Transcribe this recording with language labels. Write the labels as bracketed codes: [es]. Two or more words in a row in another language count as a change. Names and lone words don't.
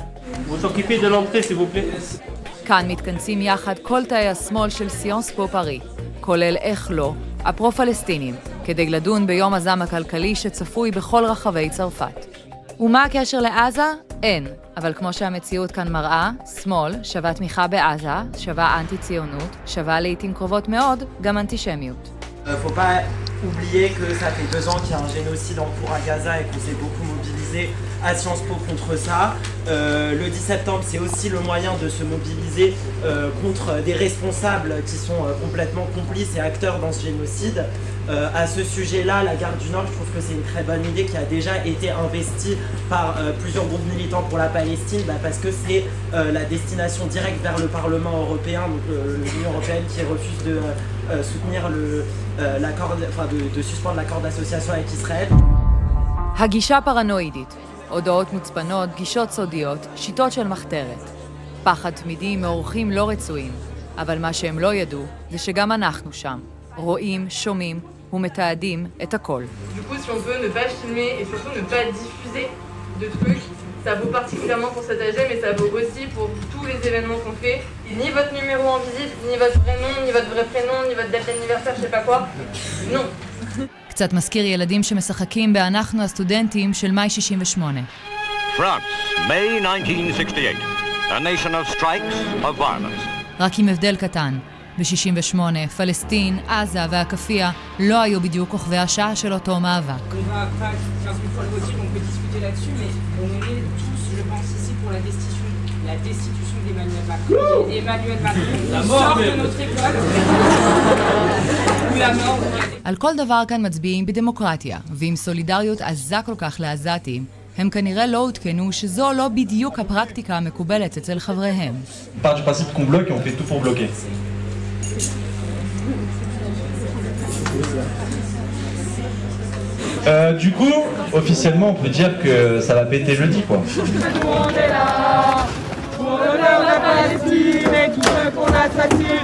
[he] כאן מתכנסים יחד כל תאי השמאל של סיאנס פו פארי, כולל איך לא, הפרו-פלסטינים, כדי לדון ביום הזעם הכלכלי שצפוי בכל רחבי צרפת. ומה הקשר לעזה? אין. אבל כמו שהמציאות כאן מראה, שמאל שווה תמיכה בעזה, שווה אנטי-ציונות, שווה לעתים קרובות מאוד גם אנטישמיות. [fr] Faut pas oublier que ça fait 2 ans qu'il y a un génocide en cours à Gaza et qu'on s'est beaucoup mobilisé à Sciences Po contre ça. Le 10 septembre, c'est aussi le moyen de se mobiliser contre des responsables qui sont complètement complices et acteurs dans ce génocide. À ce sujet-là, la Garde du Nord, je trouve que c'est une très bonne idée qui a déjà été investie par plusieurs groupes militants pour la Palestine, parce que c'est la destination directe vers le Parlement européen, donc l'Union européenne qui refuse de soutenir de suspendre l'accord d'association avec Israël. [he] הגישה פרנואידית, הודעות מוצפנות, גישות סודיות, שיטות של מחתרת. פחד תמידי מאורחים לא רצויים, אבל מה שהם לא ידעו זה שגם אנחנו שם. רואים, שומעים ומתעדים את הכל. [fr] Du coup, si on veut ne pas filmer et surtout ne pas diffuser de trucs, ça vaut particulièrement pour cet AG, mais ça vaut aussi pour tous les événements qu'on fait. Ni votre numéro en visite, ni votre vrai nom, ni votre vrai prénom, ni votre date d'anniversaire, je sais pas quoi. Non. [he] קצת מזכיר ילדים שמשחקים באנחנו הסטודנטים של מאי 68. [en] France, May 1968. A nation of strikes, of violence. [he] רק עם הבדל קטן. ב-68, פלסטין, עזה והכפייה לא היו בדיוק כוכבי השעה של אותו מאבק. על כל דבר כאן מצביעים בדמוקרטיה, ועם סולידריות עזה כל כך לעזתים, הם כנראה לא הותקנו שזו לא בדיוק הפרקטיקה המקובלת אצל חבריהם. [fr] Part du principe qu'on bloque et on fait tout pour bloquer. Du coup, officiellement, on peut dire que ça va péter jeudi, quoi. Tout le monde est là pour l'honneur de la Palestine et tous ceux qu'on assassine.